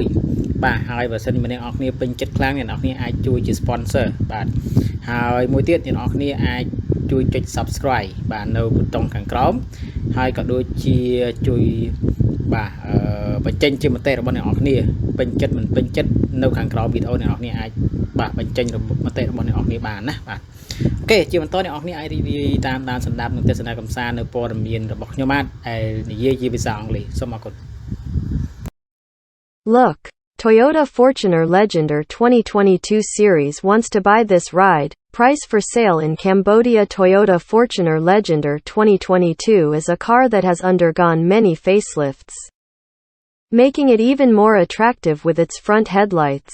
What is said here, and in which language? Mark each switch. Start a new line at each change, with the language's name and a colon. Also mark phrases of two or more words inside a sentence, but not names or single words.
Khmer: បាទហើយបើសិនម្នាក់អ្នកនរគ្នាពេញចិត្តខ្លាំងអ្នកនរគ្នាអាចជួយជា sponsor បាទហើយមួយទៀតអ្នកនរគ្នាអាចជួយចុច subscribe បាទនៅប៊ូតុងខាងក្រោមហើយក៏ដូចជាជួយបាទបញ្ចេញជាមតិរបស់អ្នកនរគ្នាពេញចិត្តមិនពេញចិត្តនៅខាងក្រោមវីដេអូអ្នកនរគ្នាអាចបាទបញ្ចេញមតិរបស់អ្នកនរគ្នាបានណាបាទអូខេជាបន្តអ្នកនរគ្នាអាចរីករាយតាមដានសម្ដាប់និងទស្សនាកម្សាន្តនៅព័ត៌មានរបស់ខ្ញុំបាទដែលនិយាយជាភាសាអង់គ្លេសសូមអរគុណ
English: Look, Toyota Fortuner Legender 2022 series wants to buy this ride. Price for sale in Cambodia. Toyota Fortuner Legender 2022 is a car that has undergone many facelifts, making it even more attractive with its front headlights.